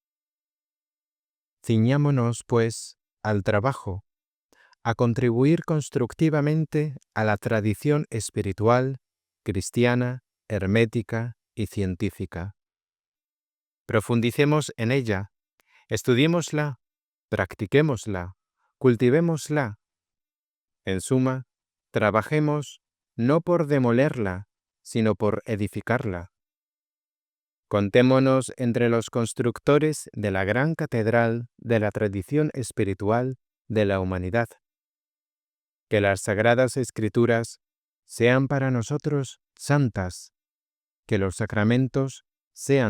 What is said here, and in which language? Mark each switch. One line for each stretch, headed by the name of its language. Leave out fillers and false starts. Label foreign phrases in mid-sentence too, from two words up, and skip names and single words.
Spanish: Ciñámonos, pues, al trabajo, a contribuir constructivamente a la tradición espiritual, cristiana, hermética y científica. Profundicemos en ella, estudiémosla, practiquémosla, cultivémosla. En suma, trabajemos no por demolerla, sino por edificarla. Contémonos entre los constructores de la gran catedral de la tradición espiritual de la humanidad. Que las sagradas escrituras sean para nosotros santas, que los sacramentos sean